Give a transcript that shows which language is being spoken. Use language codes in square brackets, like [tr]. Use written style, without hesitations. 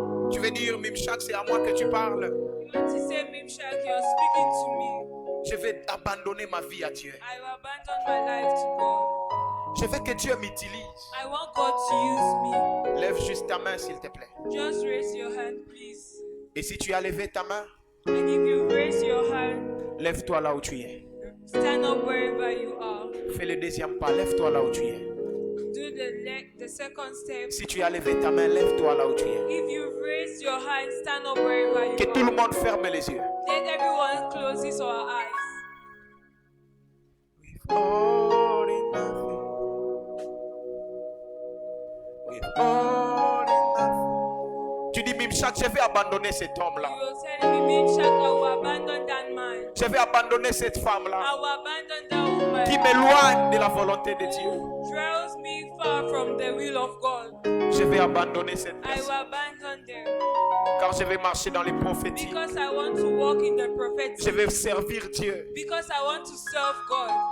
[fr] Tu veux dire, Mimchak, c'est à moi que tu parles. [en] You want to say, Mimshak, you're speaking to me. [fr] Je vais abandonner ma vie à Dieu. [en] I will abandon my life to God. [fr] Je veux que Dieu m'utilise. [en] I want God to use me. [fr] Lève juste ta main, s'il te plaît. [en] Just raise your hand, please. [fr] Et si tu as levé ta main, [en] And if you raise your hand, [fr] lève-toi là où tu es. [en] stand up wherever you are. [fr] Fais le deuxième pas, lève-toi là où tu es. [en] Do the second step. [fr] Si tu as levé ta main, lève-toi là où tu es. [en] If you raise your hand, stand up wherever you [fr] Que tout le [en] are. [fr] monde ferme les yeux. [en] Let everyone close his or her eyes. Withholding nothing. Withholding nothing. [fr] Tu dis, Mimchak, je vais abandonner cet homme-là. [en] You will tell me, Mimshak, I will abandon that man. [fr] Je vais abandonner cette femme-là [en] I will abandon that woman. [fr] qui m'éloigne de la volonté de Dieu. [en] Draws me far from the will of God. [fr] Je vais abandonner cette [en] I will [fr] personne. [en] abandon them [fr] Car je vais marcher dans les prophéties. [en] because I want to walk in the [fr] Je [en] prophetic. [fr] vais servir Dieu. [en] Because I want to serve God.